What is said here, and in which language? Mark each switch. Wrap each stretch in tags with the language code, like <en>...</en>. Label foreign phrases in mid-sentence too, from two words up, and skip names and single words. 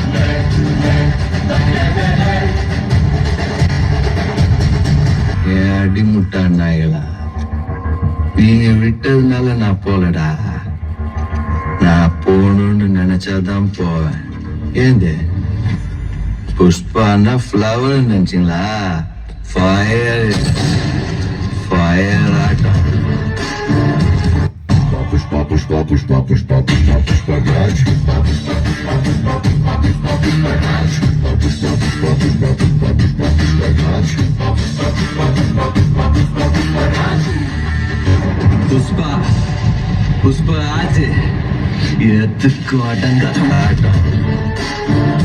<ta>அடிமுட்டா நாய்களா, நீங்க விட்டதுனால நான் போலடா. நான் போகணும்னு நினைச்சாதான் போவேன். ஏந்து புஷ்பான்னா ஃப்ளவர் நினைச்சிங்களா?</ta> <en>fire fire</en> <ta>ஆட்டம். पुष्पा पुष्पा पुष्पा पुष्पा पुष्पा पुष्पा राज पुष्पा पुष्पा पुष्पा पुष्पा पुष्पा पुष्पा पुष्पा राज पुष्पा पुष्पा पुष्पा पुष्पा पुष्पा पुष्पा पुष्पा राज पुष्पा पुष्पा पुष्पा पुष्पा पुष्पा पुष्पा पुष्पा राज புஷ்பா புஷ்பா ஆச்சு எதுக்கு அடங்காத ஆட்டம்.</ta>